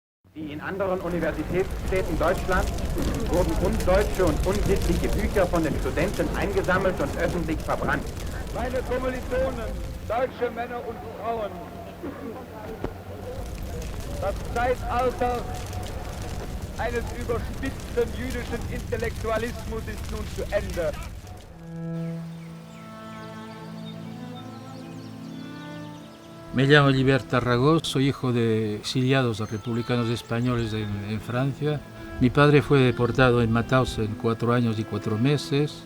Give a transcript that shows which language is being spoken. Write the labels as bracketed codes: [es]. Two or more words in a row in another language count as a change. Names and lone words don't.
[de] Wie in anderen Universitätsstädten Deutschlands wurden undeutsche und unsittliche Bücher von den Studenten eingesammelt und öffentlich verbrannt. Meine Kommilitonen, deutsche Männer und Frauen, das Zeitalter eines überspitzten jüdischen Intellektualismus ist nun zu Ende. [es] Me llamo Llibert Tarragó, soy hijo de exiliados republicanos españoles en Francia. Mi padre fue deportado en Mauthausen 4 años y 4 meses.